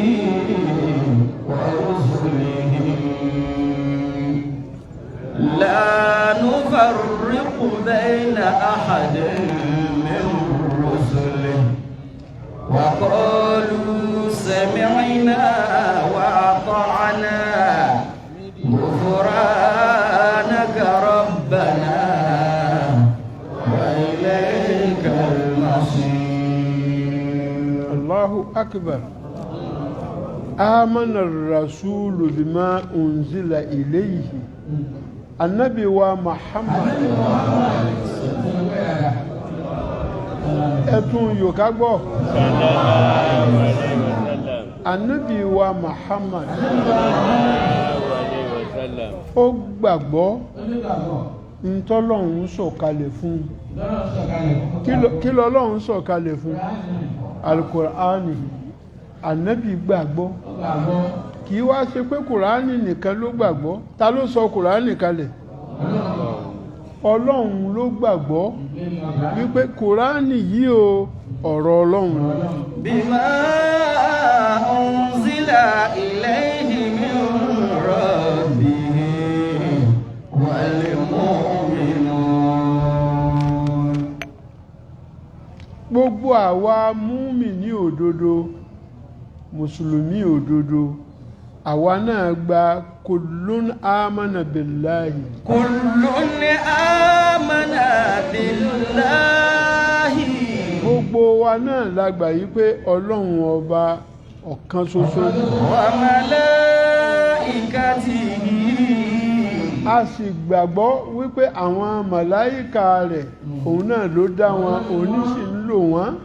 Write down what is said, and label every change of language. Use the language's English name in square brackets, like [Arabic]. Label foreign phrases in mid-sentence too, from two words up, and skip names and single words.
[Arabic] ورسله لا نفرق بين أحد من رسله وقالوا سمعنا وأطعنا غفرانك ربنا وإليك المصير. الله أكبر آمن الرسول بما أنزل إليه النبي و محمد [Yoruba] ẹtún yòókà gbọ́ [Arabic] النبي و محمد [Yoruba] ó gbàgbọ́ ntọ́lọ́run sọ̀kalẹ̀ fún kí lọ́lọ́run sọ̀kalẹ̀ fún alukur'ani annabi gbàgbọ́ kì í wá ṣe pé kùránì nìkan ló gbàgbọ́ ta ló sọ kùránì kalẹ̀ ọlọ́run ló gbàgbọ́ wípé kùránì yìí o ọ̀rọ̀ ọlọ́run ni. [Arabic] بما أنزل إليه من ربه والمؤمنون. [Yoruba] gbogbo àwa múmìnì òdodo mùsùlùmí òdodo àwa náà gba [Arabic] كل آمن بالله كل آمن بالله [Yoruba] gbogbo wa náà la gbà yí pé ọlọ́run ọba ọ̀kan ṣoṣo ni. [Arabic] وملائكته [Yoruba] a sì gbàgbọ́ wípé àwọn màláìka rẹ̀ òun náà ló dá wọn òun sì ń lò wọ́n.